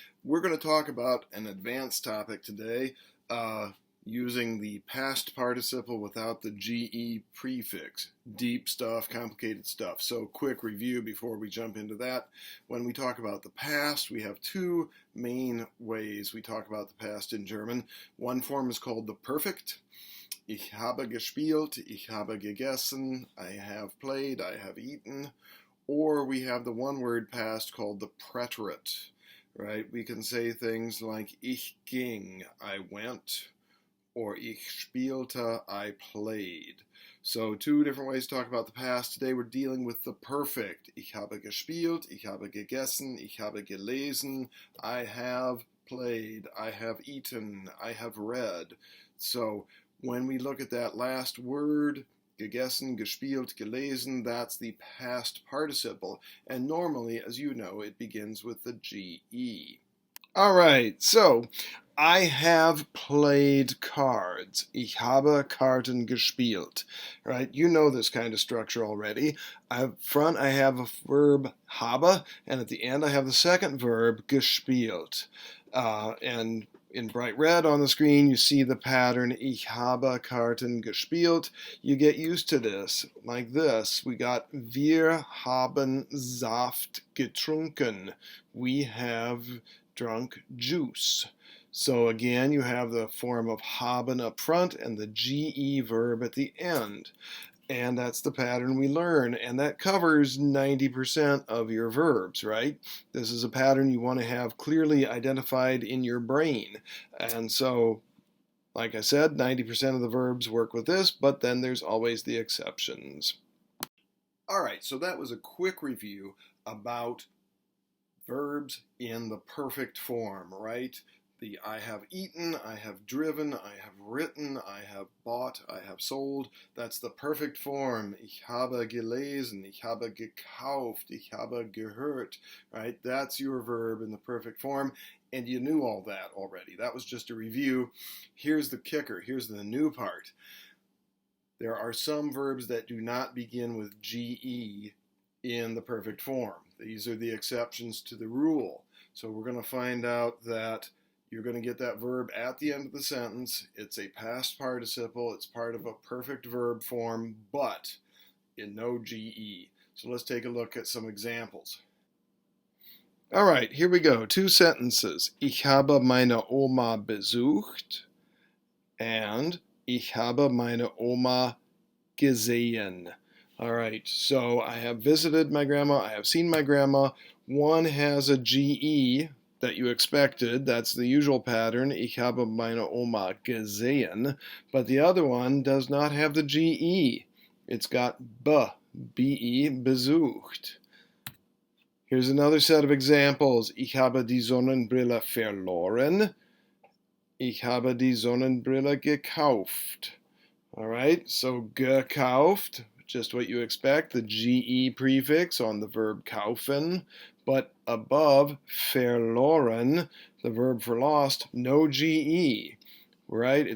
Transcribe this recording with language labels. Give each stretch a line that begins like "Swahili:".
English: We're going to talk about an advanced topic today using the past participle without the GE prefix. Deep stuff, complicated stuff. So quick review before we jump into that. When we talk about the past, we have two main ways we talk about the past in German. One form is called the perfect.
German: Ich habe gespielt, ich habe gegessen,
English: I have played, I have eaten. Or we have the one-word past called the preterite. Right? We can say things like
German: ich ging,
English: I went, or
German: ich spielte,
English: I played. So two different ways to talk about the past. Today we're dealing with the perfect.
German: Ich habe gespielt, ich habe gegessen, ich habe gelesen,
English: I have played, I have eaten, I have read. So when we look at that last word, gegessen, gespielt, gelesen, that's the past participle. And normally, as you know, it begins with the GE. All right, so I have played cards.
German: Ich habe Karten gespielt.
English: Right? You know this kind of structure already. Up front, I have a verb habe, and at the end, I have the second verb gespielt. And in bright red on the screen, you see the pattern,
German: ich habe Karten gespielt.
English: You get used to this, like this. We got,
German: wir haben Saft getrunken.
English: We have drunk juice. So again, you have the form of haben up front and the GE verb at the end. And that's the pattern we learn, and that covers 90% of your verbs, right? This is a pattern you want to have clearly identified in your brain. And so, like I said, 90% of the verbs work with this, but then there's always the exceptions. All right, so that was a quick review about verbs in the perfect form, right? The I have eaten, I have driven, I have written, I have bought, I have sold. That's the perfect form.
German: Ich habe gelesen, ich habe gekauft, ich habe gehört, right?
English: That's your verb in the perfect form. And you knew all that already. That was just a review. Here's the kicker. Here's the new part. There are some verbs that do not begin with GE in the perfect form. These are the exceptions to the rule. So we're going to find out that you're going to get that verb at the end of the sentence. It's a past participle. It's part of a perfect verb form, but in no GE. So let's take a look at some examples. All right, here we go. Two sentences.
German: Ich habe meine Oma besucht and ich habe meine Oma gesehen.
English: All right, so I have visited my grandma, I have seen my grandma. One has a GE that you expected. That's the usual pattern.
German: Ich habe meine Oma gesehen.
English: But the other one does not have the GE. It's got be, besucht. Here's another set of examples.
German: Ich habe die Sonnenbrille verloren. Ich habe die Sonnenbrille gekauft.
English: All right, so gekauft, just what you expect, the GE prefix on the verb kaufen, but above verloren, the verb for lost, no GE, right?